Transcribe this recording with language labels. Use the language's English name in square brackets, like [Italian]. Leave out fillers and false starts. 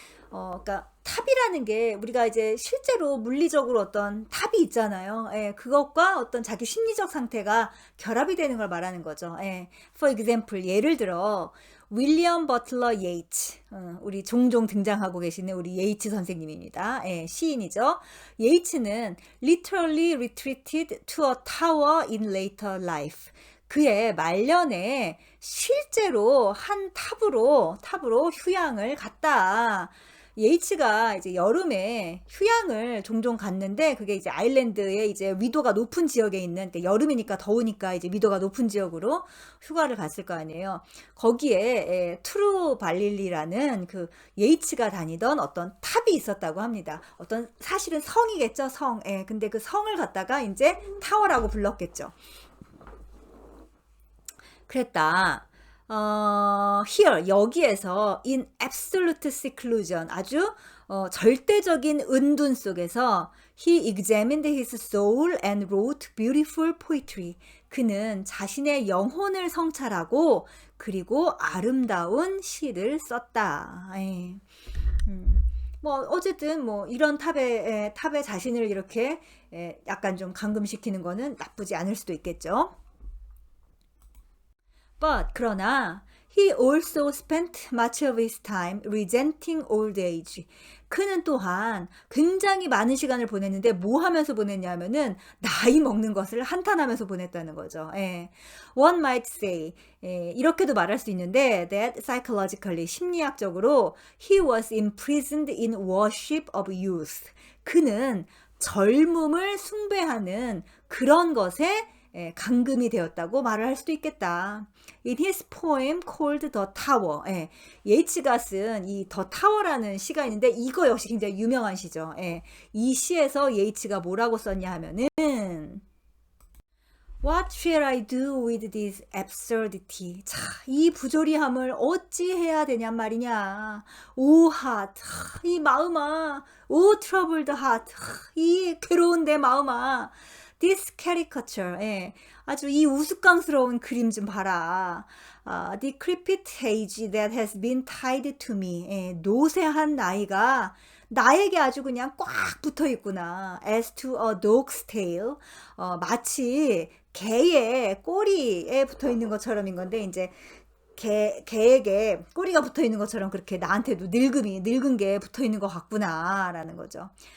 [Korean] 그러니까 탑이라는 게 우리가 이제 실제로 물리적으로 어떤 탑이 있잖아요. 그것과 어떤 자기 심리적 상태가 결합이 되는 걸 말하는 거죠. [English] For example, [Korean] 예를 들어 윌리엄 버틀러 예이츠, 우리 종종 등장하고 계시는 우리 예이츠 선생님입니다. 시인이죠. [English] 예이츠는 literally retreated to a tower in later life. [Korean] 그의 말년에 실제로 한 탑으로 휴양을 갔다. 예이츠가 이제 여름에 휴양을 종종 갔는데 그게 이제 아일랜드에 이제 위도가 높은 지역에 있는, 그러니까 여름이니까 더우니까 이제 위도가 높은 지역으로 휴가를 갔을 거 아니에요. 거기에 트루 발릴리라는 그 예이츠가 다니던 어떤 탑이 있었다고 합니다. 어떤 사실은 성이겠죠, 성. 근데 그 성을 갖다가 이제 타워라고 불렀겠죠. 그랬다. [English] here, [Korean] 여기에서 [English] in absolute seclusion, [Korean] 아주 절대적인 은둔 속에서 [English] he examined his soul and wrote beautiful poetry. [Korean] 그는 자신의 영혼을 성찰하고 그리고 아름다운 시를 썼다. 뭐 어쨌든 뭐 이런 탑에 자신을 이렇게 약간 좀 감금시키는 거는 나쁘지 않을 수도 있겠죠. [English] But [Korean] 그러나 [English] he also spent much of his time resenting old age. [Korean] 그는 또한 굉장히 많은 시간을 보냈는데 뭐 하면서 보냈냐면은 나이 먹는 것을 한탄하면서 보냈다는 거죠. [English] One might say, [Korean] 이렇게도 말할 수 있는데 [English] that psychologically, [Korean] 심리학적으로 [English] he was imprisoned in worship of youth. [Korean] 그는 젊음을 숭배하는 그런 것에 감금이 되었다고 말을 할 수도 있겠다. [English] In his poem called The Tower, [Korean] 예이츠가 쓴 이 The Tower라는 시가 있는데 이거 역시 굉장히 유명한 시죠. 이 시에서 예이츠가 뭐라고 썼냐 하면은 [English] What shall I do with this absurdity? [Korean] 자, 이 부조리함을 어찌 해야 되냔 말이냐. [English] O heart, [Korean] 이 마음아. [English] O troubled heart, [Korean] 이 괴로운 내 마음아. [English] This caricature, [Korean] 아주 이 우스꽝스러운 그림 좀 봐라. [English] Decrepit age that has been tied to me. [Korean] 노쇠한 나이가 나에게 아주 그냥 꽉 붙어 있구나. [English] As to a dog's tail, [Korean] 마치 개의 꼬리에 붙어 있는 것처럼인 건데 이제 개에게 꼬리가 붙어 있는 것처럼 그렇게 나한테도 늙은 게 붙어 있는 것 같구나라는 거죠.